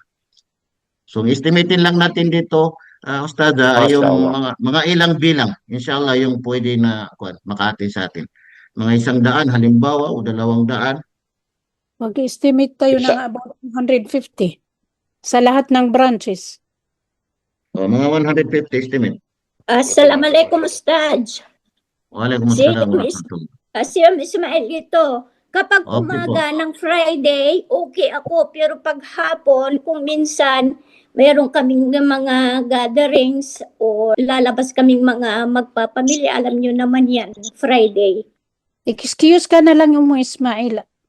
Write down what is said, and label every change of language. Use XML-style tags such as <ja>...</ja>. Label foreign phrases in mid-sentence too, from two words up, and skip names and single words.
<tl>So, estimatein lang natin dito, Ustada, ay yung Mashallah. mga ilang bilang, inshallah, yung pwede na makaatin sa atin. Mga 100, halimbawa, o 200. Mag-estimate tayo ng about 150 sa lahat ng branches. Mga 150 estimate.</tl> <ar>السلام عليكم أستاذ. وعليكم السلام ورحمة الله.</ar> <tl>Si Ismail ito. Kapag Okay umaga ng Friday, okay ako. Pero pag hapon, kung minsan meron kaming mga gatherings o lalabas kaming mga magpapamilya, alam nyo naman yan, Friday. Excuse ka na lang mo, Ismail.</tl>